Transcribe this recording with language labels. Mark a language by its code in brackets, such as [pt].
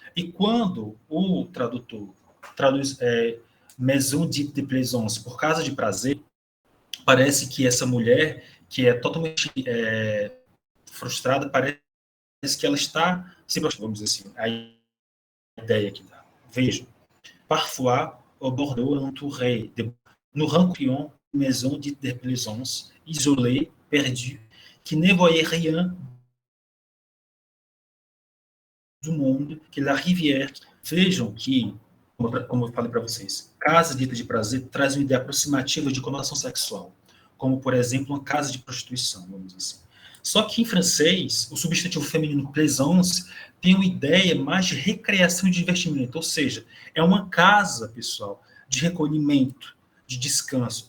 [pt] E quando o tradutor traduz [fr] maison dite de plaisance [pt] por casa de prazer, parece que essa mulher, que é totalmente frustrada, parece que ela está se prostituindo, vamos dizer assim, a ideia que dá. Vejam, [fr] parfois au Bordeaux entouré nous rencontrions maison dite de plaisance, isolée, perdue, qui ne voyait rien [pt] do mundo, [fr] que la rivière. [pt] Vejam que, como eu falei para vocês, casa dita de prazer traz uma ideia aproximativa de conotação sexual, como, por exemplo, uma casa de prostituição, vamos dizer assim. Só que em francês, o substantivo feminino plaisance tem uma ideia mais de recreação e de divertimento, ou seja, é uma casa, pessoal, de recolhimento, de descanso.